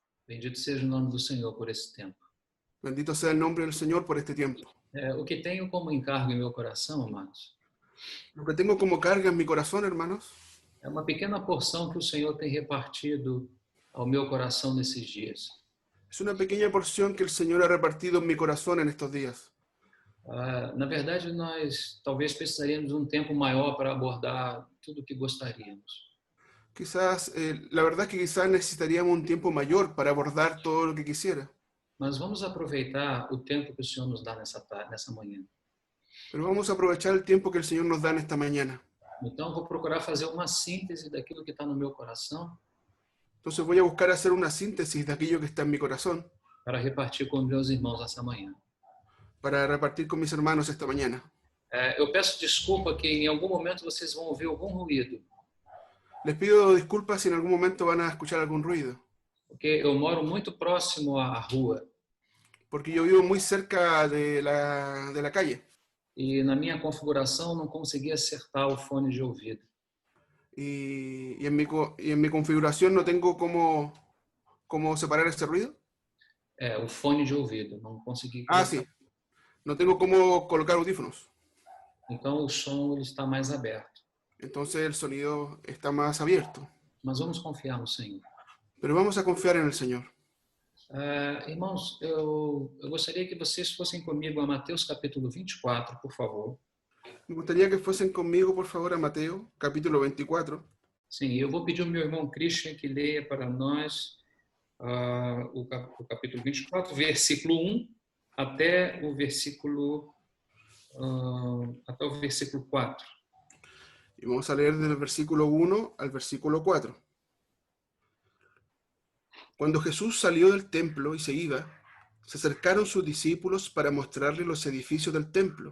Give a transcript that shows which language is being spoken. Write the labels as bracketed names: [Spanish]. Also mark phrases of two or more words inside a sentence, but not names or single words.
[Portuguese] Bendito seja o nome do Senhor por esse tempo. [Spanish] Bendito sea el nombre del Señor por este tiempo. [Portuguese] O que tenho como encargo em meu coração, amados, [Spanish] Lo que tengo como carga en mi corazón, hermanos, [Portuguese] é uma pequena porção que o Senhor tem repartido ao meu coração nesses dias. [Spanish] es una pequeña porción que el Señor ha repartido en mi corazón en estos días. [Portuguese] Na verdade, nós talvez precisaríamos de um tempo maior para abordar tudo o que gostaríamos. [Spanish] Quizás, la verdad es que quizás necesitaríamos un tiempo mayor para abordar todo lo que quisiera. [Portuguese] Mas vamos aproveitar o tempo que o Senhor nos dá nessa manhã. [Spanish] Pero vamos a aprovechar el tiempo que el Señor nos da en esta mañana. [Portuguese] Então, vou procurar fazer uma síntese daquilo que está no meu coração [Spanish] Entonces voy a buscar hacer una síntesis de aquello que está en mi corazón [Portuguese] para repartir com meus irmãos essa manhã. [Spanish] para repartir con mis hermanos esta mañana. [Portuguese] Eu peço desculpa que em algum momento vocês vão ouvir algum ruído, [Spanish] Les pido disculpas si en algún momento van a escuchar algún ruido, [Portuguese] porque eu moro muito próximo à rua [Spanish] porque yo vivo muy cerca de la calle [Portuguese] e na minha configuração não consegui acertar o fone de ouvido. [Spanish] y en mi configuración no tengo cómo separar ese ruido. [Portuguese] O fone de ouvido, não consegui [Spanish] Ah, [Portuguese] colocar. [Spanish] sí, no tengo cómo colocar audífonos. [Portuguese] Então o som ele está mais aberto. [Spanish] Entonces el sonido está más abierto. [Portuguese] Mas vamos confiar no Senhor. [Spanish] Pero vamos a confiar en el Señor. [Portuguese] Irmãos, eu gostaria que vocês fossem comigo a Mateus capítulo 24, por favor. [Spanish] Me gustaría que fuesen conmigo, por favor, a Mateo, capítulo 24. [Portuguese] Sim, eu vou pedir ao meu irmão Christian que leia para nós o capítulo 24, versículo 1 até o versículo 4. [Spanish] Y vamos a leer del versículo 1 al versículo 4. Cuando Jesús salió del templo y se iba, se acercaron sus discípulos para mostrarle los edificios del templo.